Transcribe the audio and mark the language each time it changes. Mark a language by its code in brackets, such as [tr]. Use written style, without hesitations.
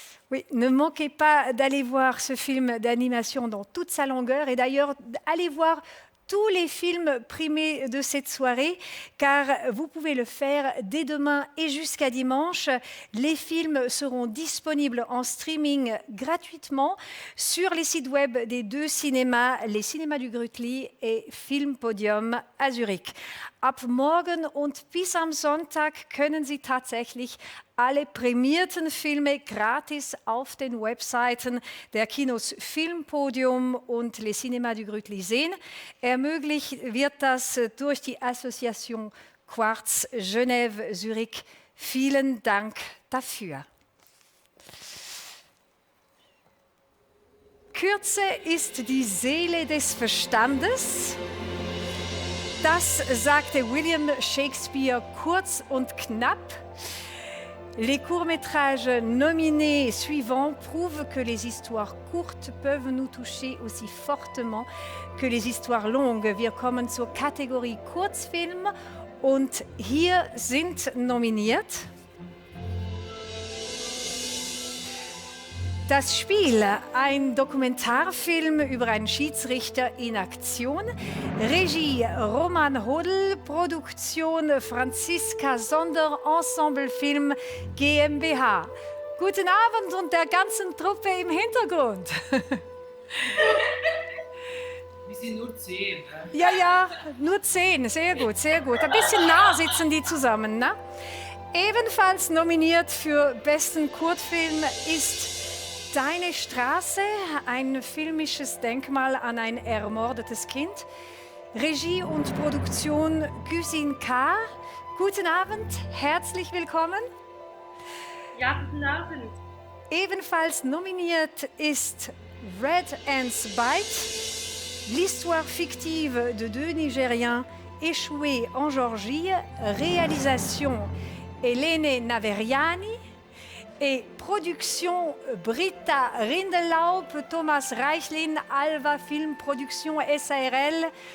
[fr] Oui, ne manquez pas d'aller voir ce film d'animation dans toute sa longueur et d'ailleurs allez voir tous les films primés de cette soirée car vous pouvez le faire dès demain et jusqu'à dimanche. Les films seront disponibles en streaming gratuitement sur les sites web des 2 cinémas, les Cinémas du Grütli et Film Podium à Zurich. [de] Ab morgen und bis am Sonntag können Sie tatsächlich alle prämierten Filme gratis auf den Webseiten der Kinos Filmpodium und Les Cinémas du Grütli sehen. Ermöglicht wird das durch die Association Quartz Genève Zurich. Vielen Dank dafür. Kürze ist die Seele des Verstandes. Das sagte William Shakespeare kurz und knapp. [fr] Les courts-métrages nominés suivants prouvent que les histoires courtes peuvent nous toucher aussi fortement que les histoires longues. [de] Wir kommen zur Kategorie Kurzfilm und hier sind nominiert Das Spiel, ein Dokumentarfilm über einen Schiedsrichter in Aktion. Regie Roman Hodl, Produktion Franziska Sonder, Ensemblefilm GmbH. Guten Abend und der ganzen Truppe im Hintergrund. Wir sind nur 10. Ne? Ja, ja, nur 10. Sehr gut, sehr gut. Ein bisschen nah sitzen die zusammen. Ne? Ebenfalls nominiert für besten Kurzfilm ist Deine Straße, ein filmisches Denkmal an ein ermordetes Kind. Regie und Produktion Güsin K. Guten Abend, herzlich willkommen. Ja, guten Abend. Ebenfalls nominiert ist [fr] Red Ants Bite, l'histoire fictive de deux Nigériens échoués en Géorgie, réalisation Elene Naveriani et production Britta Rindellaub, Thomas Reichlin, Alva Film Production SARL.